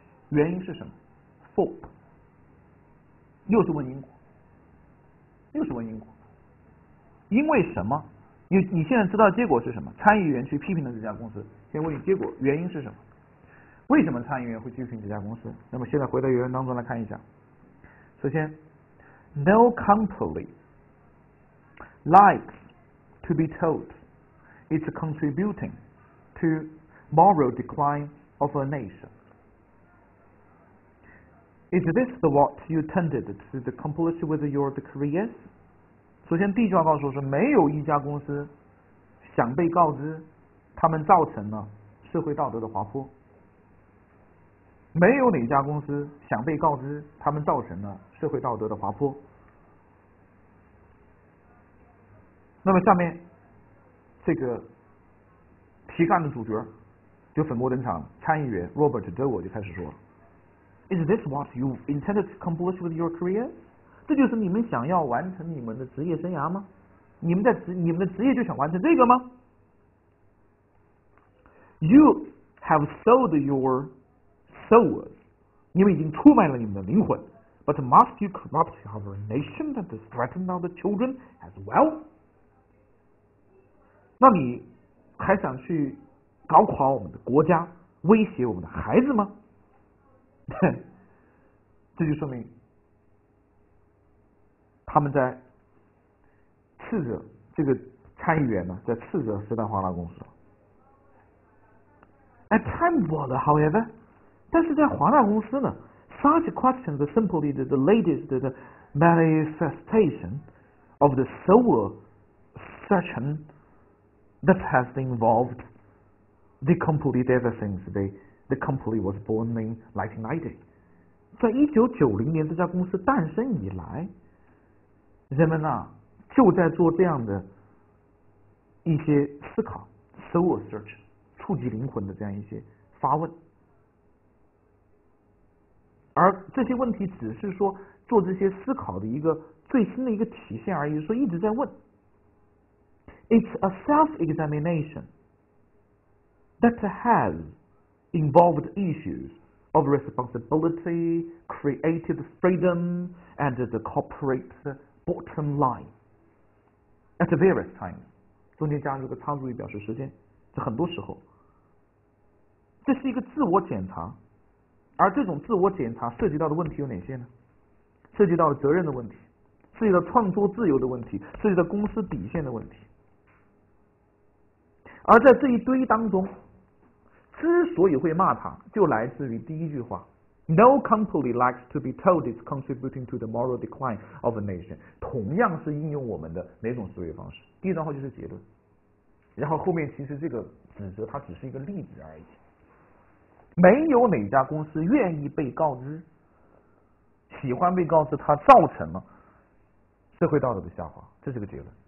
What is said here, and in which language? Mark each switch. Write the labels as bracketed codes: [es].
[zh] 原因是什么 ？For， 又是问因果，因为什么？你现在知道结果是什么？参议员去批评了这家公司。先问你结果，原因是什么？为什么参议员会批评这家公司？那么现在回到原文当中来看一下。首先 [en] ，No company likes to be told it's contributing to moral decline of a nation. Is this what you tended to accomplish with your careers? [zh] 首先，第一句话告诉我说，没有一家公司想被告知他们造成了社会道德的滑坡。没有哪家公司想被告知他们造成了社会道德的滑坡。那么下面这个题干的主角就粉墨登场，参议员 Robert Dole 就开始说了 ： [en] “Is this what you intended to accomplish with your career？” [zh] 这就是你们想要完成你们的职业生涯吗？你们的职业就想完成这个吗 ？ [en] You have sold your souls， [zh] 你们已经出卖了你们的灵魂。 [en] But must you corrupt our nation and threaten our children as well？ [zh] 那你还想去搞垮我们的国家，威胁我们的孩子吗？这就说明他们在斥责这个参议员呢，在斥责时代华纳公司。 [en] At Time Warner, however， [zh] 但是在华纳公司呢 [en] ，such questions are simply the latest manifestation of the soul searching that has involved the complete ever since the company was born in 1990。 [zh] 在1990年这家公司诞生以来，人们啊就在做这样的一些思考 ， [en] soul search， [zh] 触及灵魂的这样一些发问，而这些问题只是说做这些思考的一个最新的一个体现而已，说一直在问。 [en] It's a self-examination that has involved issues of responsibility, creative freedom, and the corporate bottom line at various times。 [zh] 中间加入个插入语表示时间，在很多时候，这是一个自我检查，而这种自我检查涉及到的问题有哪些呢？涉及到了责任的问题，涉及到创作自由的问题，涉及到公司底线的问题。而在这一堆当中，之所以会骂他，就来自于第一句话 [en] ：No company likes to be told it's contributing to the moral decline of a nation。 [zh] 同样是应用我们的哪种思维方式？第一段话就是结论，然后后面其实这个指责它只是一个例子而已。没有哪家公司愿意被告知，喜欢被告知它造成了社会道德的下滑，这是个结论。